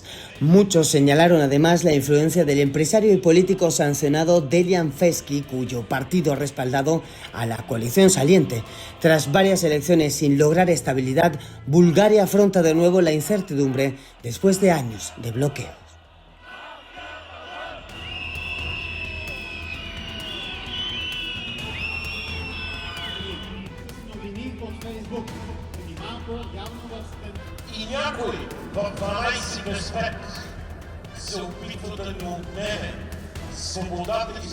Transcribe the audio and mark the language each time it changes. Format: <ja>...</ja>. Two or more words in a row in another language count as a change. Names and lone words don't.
<es>Muchos señalaron además la influencia del empresario y político sancionado Delian Fesky, cuyo partido ha respaldado a la coalición saliente. Tras varias elecciones sin lograr estabilidad, Bulgaria afronta de nuevo la incertidumbre después de años de bloqueo.</es> <bg>И някой в 12 без 5 се опитва да ни отнеме свободата и</bg>